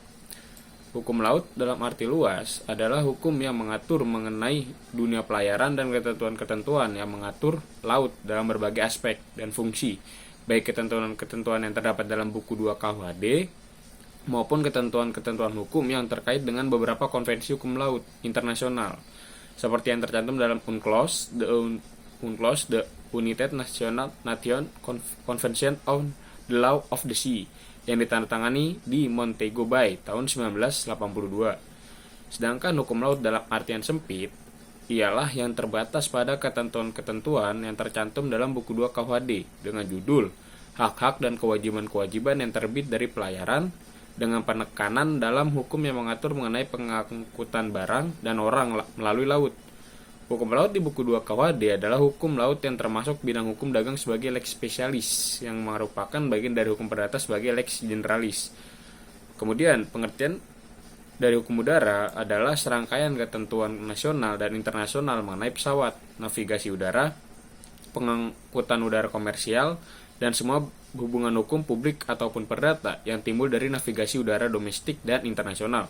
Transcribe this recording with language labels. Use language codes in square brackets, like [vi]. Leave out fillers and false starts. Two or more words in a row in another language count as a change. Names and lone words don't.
[id] Hukum laut dalam arti luas adalah hukum yang mengatur mengenai dunia pelayaran dan ketentuan-ketentuan yang mengatur laut dalam berbagai aspek dan fungsi, baik ketentuan-ketentuan yang terdapat dalam buku 2 KUHD maupun ketentuan-ketentuan hukum yang terkait dengan beberapa konvensi hukum laut internasional, seperti yang tercantum dalam UNCLOS, [en] the United Nations Convention on the Law of the Sea, [id] yang ditandatangani di Montego Bay tahun 1982. Sedangkan hukum laut dalam artian sempit ialah yang terbatas pada ketentuan-ketentuan yang tercantum dalam buku 2 KUHD dengan judul hak-hak dan kewajiban-kewajiban yang terbit dari pelayaran, dengan penekanan dalam hukum yang mengatur mengenai pengangkutan barang dan orang melalui laut. Hukum laut di buku 2 KUHD adalah hukum laut yang termasuk bidang hukum dagang sebagai [la] lex specialis, [id] yang merupakan bagian dari hukum perdata sebagai [la] lex generalis. [id] Kemudian, pengertian dari hukum udara adalah serangkaian ketentuan nasional dan internasional mengenai pesawat, navigasi udara, pengangkutan udara komersial, dan semua hubungan hukum publik ataupun perdata yang timbul dari navigasi udara domestik dan internasional.